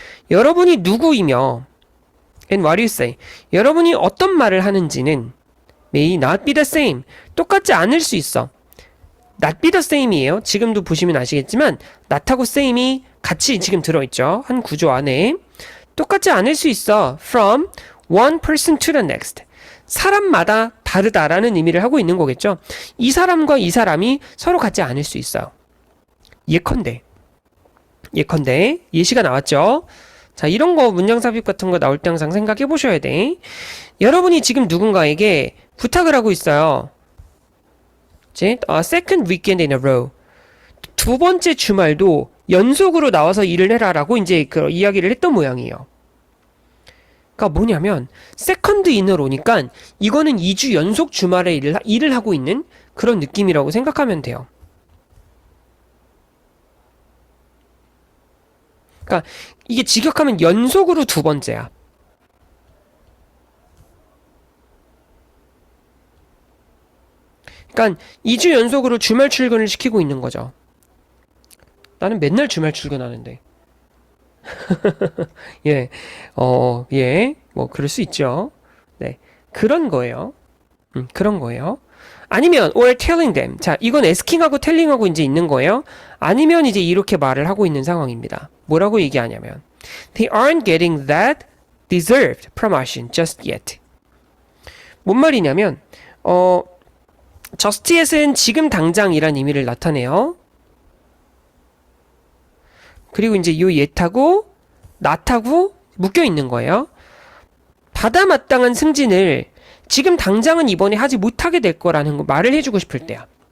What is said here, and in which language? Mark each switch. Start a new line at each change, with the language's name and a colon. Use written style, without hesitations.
Korean: 여러분이 누구이며
English: and what you say.
Korean: 여러분이 어떤 말을 하는지는
English: may not be the same.
Korean: 똑같지 않을 수 있어.
English: not be the same이에요.
Korean: 지금도 보시면 아시겠지만 not하고 same이 같이 지금 들어있죠. 한 구조 안에. 똑같지 않을 수 있어.
English: from one person to the next.
Korean: 사람마다 다르다라는 의미를 하고 있는 거겠죠. 이 사람과 이 사람이 서로 같지 않을 수 있어요. 예컨대 예시가 나왔죠. 자, 이런 거 문장 삽입 같은 거 나올 때 항상 생각해 보셔야 돼. 여러분이 지금 누군가에게 부탁을 하고 있어요. 이제
English: second weekend in a row.
Korean: 두 번째 주말도 연속으로 나와서 일을 해라라고 이제 그 이야기를 했던 모양이에요. 그러니까 뭐냐면 세컨드 인으로니까 이거는 2주 연속 주말에 일을 하고 있는 그런 느낌이라고 생각하면 돼요. 그러니까 이게 직역하면 연속으로 두 번째야. 그러니까 2주 연속으로 주말 출근을 시키고 있는 거죠. 나는 맨날 주말 출근하는데. 예, 뭐 그럴 수 있죠. 네, 그런 거예요. 그런 거예요. 아니면
English: or telling them.
Korean: 자, 이건 asking하고 telling하고 이제 있는 거예요. 아니면 이제 이렇게 말을 하고 있는 상황입니다. 뭐라고 얘기하냐면
English: they aren't getting that deserved promotion just yet.
Korean: 뭔 말이냐면
English: just yet
Korean: 은 지금 당장이란 의미를 나타내요. 그리고 이제 요 yet하고 not하고 묶여 있는 거예요. 받아 마땅한 승진을 지금 당장은 이번에 하지 못하게 될 거라는 거 말을 해주고 싶을 때야.